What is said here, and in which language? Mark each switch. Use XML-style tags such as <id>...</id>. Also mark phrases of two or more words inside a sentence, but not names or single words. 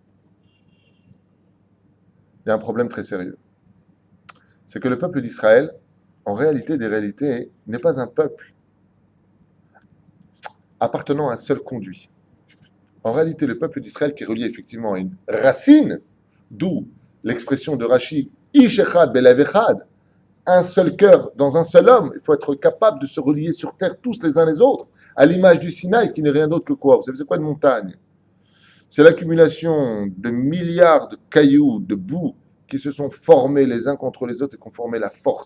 <fr>Il y a un problème très sérieux. C'est que le peuple d'Israël, en réalité des réalités, n'est pas un peuple appartenant à un seul conduit. En réalité, le peuple d'Israël qui est relié effectivement à une racine, d'où l'expression de Rashi,</fr> <he>איש אחד בלב אחד,</he> <fr>un seul cœur dans un seul homme. Il faut être capable de se relier sur terre tous les uns les autres, à l'image du Sinaï qui n'est rien d'autre que quoi? Vous savez c'est quoi une montagne? C'est l'accumulation de milliards de cailloux, de boue, qui se sont formés les uns contre les autres et qui ont formé la force.</fr>